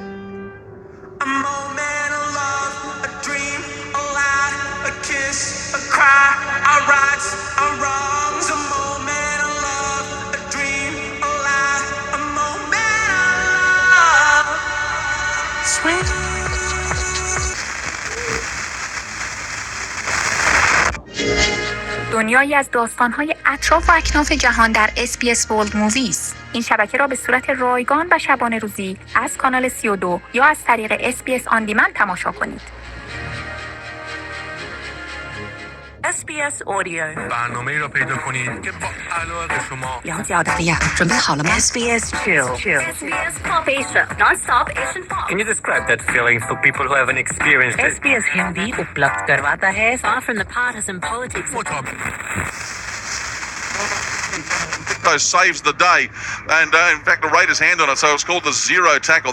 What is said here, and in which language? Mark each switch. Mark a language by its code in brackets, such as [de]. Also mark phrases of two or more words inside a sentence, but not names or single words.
[en] A moment of love, a dream, a lie, a kiss, a cry, our rights, our wrongs. A moment of love, a dream, a lie, a moment of love. Sweet. [fa] دنیایی از داستان‌های اطراف و اکناف جهان در SBS World Movies. این شبکه را به صورت رایگان و شبانه روزی از کانال 32 یا از طریق SBS On Demand تماشا کنید. SBS Audio برنامه‌ای را پیدا کنید که با علاقه شما [zh] 了解澳大利亚，准备好了吗 [en] SBS Chill SBS Pop Asia Non-stop Asian Pop Can you describe that feeling for people who haven't experienced it? [hi] SBS हिंदी उपलब्ध करवाता है [en] far from the partisan politics saves the day, and in fact the Raiders hand on it, so it's called the zero tackle.